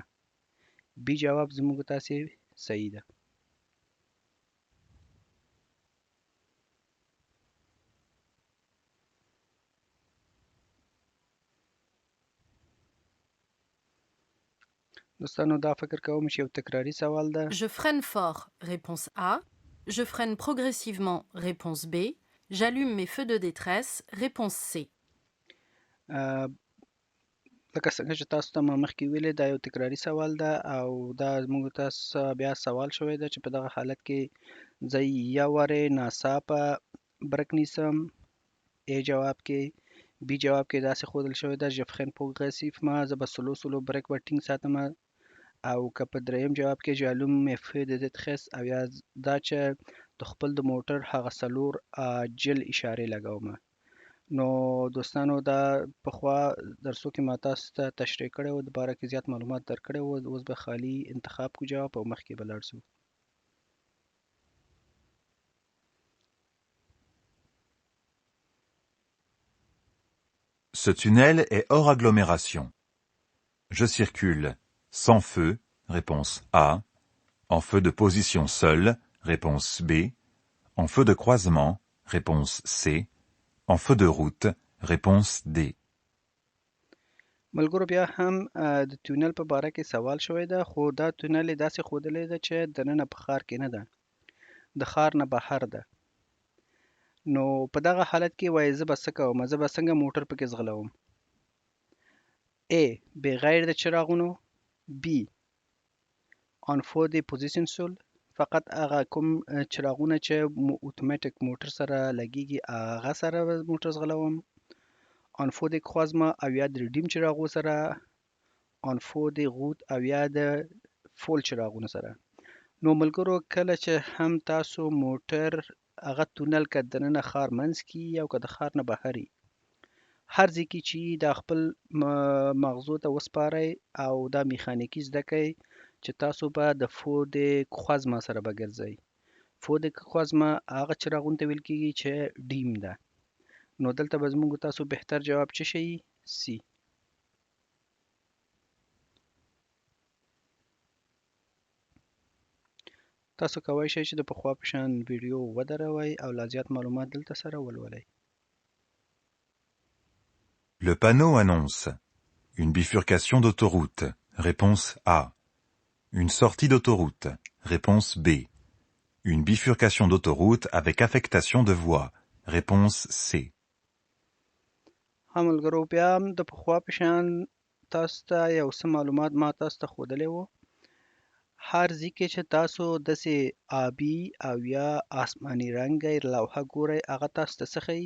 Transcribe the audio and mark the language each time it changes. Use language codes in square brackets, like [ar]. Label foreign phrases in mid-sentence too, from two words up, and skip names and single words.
[ps] بی جواب زموږ تاسې صحیح ده. دوستانو دا فکر کوم چې یو تکراری سوال ده. [fr] Je freine fort, réponse A. Je freine progressivement, réponse B. J'allume mes feux de détresse, réponse C. [ps] لکه څنګه چې تاسو ته ما مخکې ویلې دا یو تکراری سوال ده او دا زموږ تاسو بیا سوال شوی ده چې په دغه حالت کې زه یا وارې ناڅاپه برک نیسم. ای جواب کې. بی جواب کې داسې ښودل شوی ده [fr] je freine progressivement، [ps] زه به سلو برک به ټینګ ساتم. او که په دریم جواب کې [fr] j'allume mes feux de détresse [ps] او یا دا چې د خپل د موټر هغه څلور عاجل اشارې لګوم. نو دوستانو دا پخوا درسو کې ما تاسو ته تشریح کړی و، د باره کې زیات معلومات درکړی و. اوس به خالي انتخاب کو جواب او مخکې به لاړ شو. [fr] Ce tunnel est hors agglomération. Je circule sans feu, réponse A, en feu de position seul, réponse B, en feu de croisement, réponse C, en feu de route, réponse D. [ps] ملګرو بیا هم د تونل په باره کې سوال شوی ده، خو دا تونل یې داسې ښودلی ده چې دننه په ښار کې نه ده، د ښار نه بهر ده. نو په دغه حالت کې وایي زه به څه کوم، زه به څنګه موټر پکې ځغلوم. A بغیر د چراغونو. [fr] B on feu de position seul، [ps] فقط هغه کوم چراغونه چې اتوماتیک موټر سره لګیږي هغه سره موټر ځغلوم. [fr] on feu de croisement [ps] او یا د ډیم چراغو سره. [fr] on feu de route [ps] او یا د فول چراغونو سره. نو ملګرو کله چې هم تاسو موټر هغه تونل که دننه ښار منځ کې او که د ښار نه بهر وي، هر ځای کې چې دا خپل مغزو ته وسپارئ او دا میخانیکي زده کړئ چې تاسو به د [fr] feu de croisement [ps] سره به ګرځئ. [fr] feu de croisement [ps] هغه چراغونو ته ویل کېږي چې ډیم ده. نو دلته به زموږ تاسو بهتر جواب څه شي؟ سی. تاسو کولی شئ چې د پخوا په شان ویډیو ودروئ او لا زیات معلومات دلته سره ولولئ. [fr] Le panneau annonce une bifurcation d'autoroute, réponse A. Une sortie d'autoroute, réponse B. Une bifurcation d'autoroute avec affectation de voie, réponse C. [ps] ملګرو بیا هم د پخوا په شان تاسو ته یو څه معلومات ما تاسو ته ښودلی وو. هر ځای کې چې تاسو داسې آبي او یا آسماني رنګه لوحه ګورئ هغه تاسو ته څه ښیي؟